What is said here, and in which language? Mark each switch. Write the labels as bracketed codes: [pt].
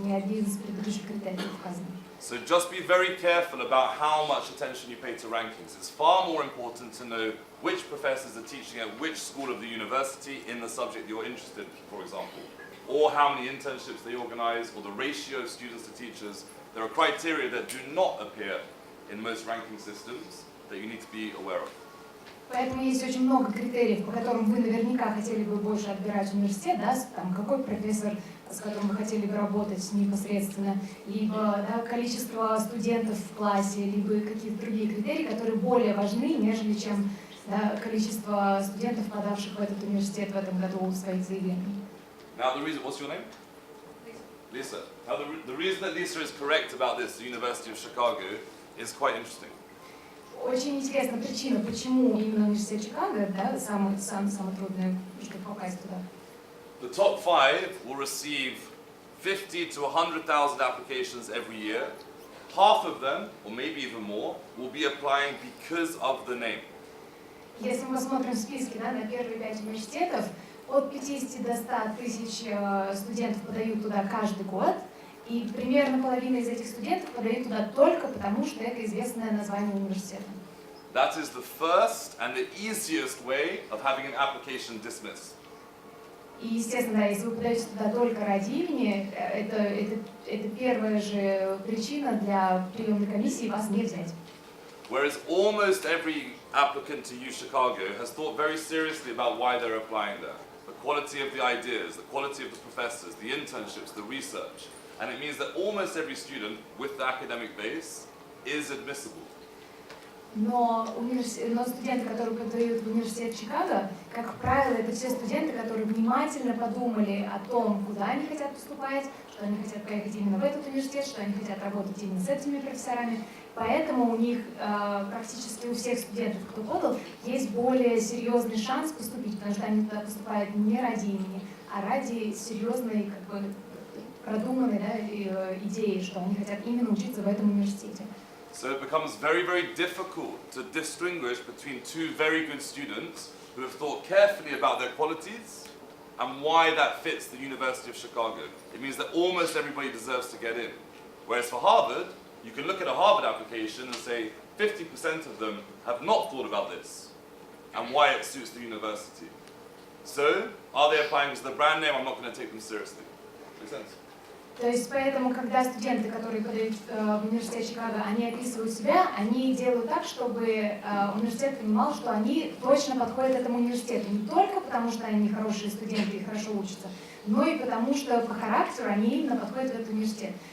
[ru] Ни один из предыдущих критериев указан. [en] So just be very careful about how much attention you pay to rankings. It's far more important to know which professors are teaching at which school of the university in the subject you're interested in, for example, or how many internships they organize, or the ratio of students to teachers. There are criteria that do not appear in most ranking systems that you need to be aware of. [ru] Поэтому есть очень много критериев, по которым вы наверняка хотели бы больше отбирать университет, да, там, какой профессор, с которым вы хотели бы работать непосредственно, либо количество студентов в классе, либо какие-то другие критерии, которые более важны, нежели чем количество студентов, подавших в этот университет в этом году своих заявлений. [en] Now the reason, what's your name? Lisa. Now the reason that Lisa is correct about this, the University of Chicago, is quite interesting. [ru] Очень интересна причина, почему именно университет Чикаго, да, самое трудное, чтобы попасть туда. [en] The top 5 will receive 50 to 100,000 applications every year. Half of them, or maybe even more, will be applying because of the name. [ru] Если мы посмотрим списки, да, на первые 5 университетов, от 50 до 100 тысяч студентов подают туда каждый год, и примерно половина из этих студентов подают туда только потому, что это известное название университета. [en] That is the first and the easiest way of having an application dismissed. [ru] И, естественно, да, если вы подаете туда только ради имени, это первая же причина для приемной комиссии вас не взять. [en] Whereas almost every applicant to UChicago has thought very seriously about why they're applying there. The quality of the ideas, the quality of the professors, the internships, the research. And it means that almost every student with the academic base is admissible. [ru] Но студенты, которые подают в университет Чикаго, как правило, это все студенты, которые внимательно подумали о том, куда они хотят поступать, что они хотят поехать именно в этот университет, что они хотят работать именно с этими профессорами. Поэтому у них практически у всех студентов, кто подал, есть более серьезный шанс поступить, потому что они туда поступают не ради имени, а ради серьезной продуманной, да, идеей, что они хотят именно учиться в этом университете. [en] So it becomes very, very difficult to distinguish between two very good students who have thought carefully about their qualities and why that fits the University of Chicago. It means that almost everybody deserves to get in. Whereas for Harvard, you can look at a Harvard application and say 50% of them have not thought about this and why it suits the university. So, are they applying because of the brand name? I'm not going to take them seriously. Makes sense? [ru] То есть поэтому, когда студенты, которые подают в университет Чикаго, они описывают себя, они делают так, чтобы университет понимал, что они точно подходят этому университету. Не только потому, что они хорошие студенты и хорошо учатся, но и потому, что по характеру они именно подходят в этот университет.